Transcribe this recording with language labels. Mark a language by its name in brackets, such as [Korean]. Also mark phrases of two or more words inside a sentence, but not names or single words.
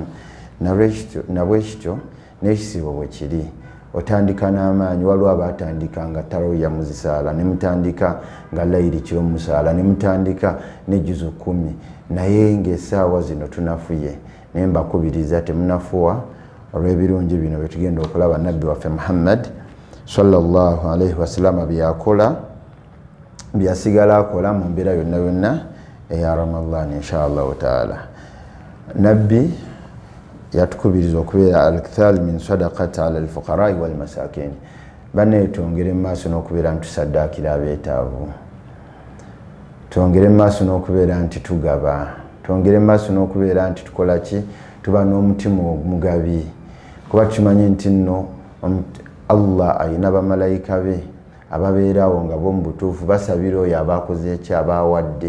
[Ganda] Nabwekityo n'ekisiibo bwe kiri otandika n'amaanyi. Waliwo abaatandika nga tarawih muzisaala ne mutandika nga layiri kiro musaala ne mutandika ne juzu 10 naye ng'essaawa zino tunafuye naye mbakubiriza temunafuwa olw'ebirungi bino bye tugenda okulaba nabbi waffe Muhammad [Arabic] sallallahu alaihi wasallama [Ganda] byakola byasigala akola mu mbeera yonna yonna eya Ramadhan [Arabic] inshallah taala. [Ganda] Nabbi yatukubiriza okubeera [Arabic] al-ikthal min sadaqati ala al-fuqara wal masakin. [Ganda] Banne twongere mu maaso n'okubeera nti tusaddaakira abeetaavu, twongere mu maaso n'okubeera nti tugaba, twongere mu maaso n'okubeera nti tukola ki tuba n'omutima omugabi kuba tumanyi nti nno Allah ayina bamalayika be ababeerawo nga bo mu butuufu basabira oyo abakoze eki abawadde.